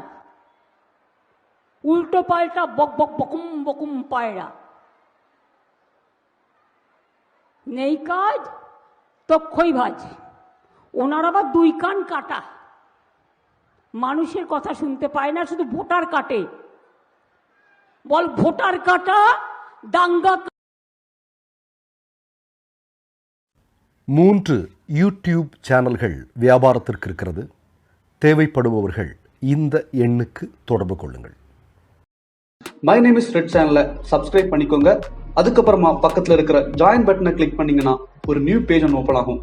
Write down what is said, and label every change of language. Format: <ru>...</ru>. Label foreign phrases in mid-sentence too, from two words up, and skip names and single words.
<bn>উল্টো পাল্টা বক বক বকুম বকুম পায়রা, নেই কাজ তক্ষই ভাজ। ওনার আবার 2 কান কাটা, মানুষের কথা শুনতে পায় না, শুধু ভোটার কাটে। বল ভোটার কাটা দাঙ্গা।</bn> <ta>3 யூடியூப் சேனல்கள் வியாபாரத்திற்கு இருக்கிறது. தேவைப்படுபவர்கள் இந்த எண்ணுக்கு தொடர்பு கொள்ளுங்கள். மை நேம் இஸ் ரெட் சேனலை சப்ஸ்கிரைப் பண்ணிக்கோங்க. அதுக்கப்புறமா பக்கத்தில் இருக்கிற</ta> <en>join button click</en> <ta>பண்ணீங்கன்னா ஒரு</ta> <en>new page</en> <ta>ஒன்று ஓப்பன் ஆகும்.</ta>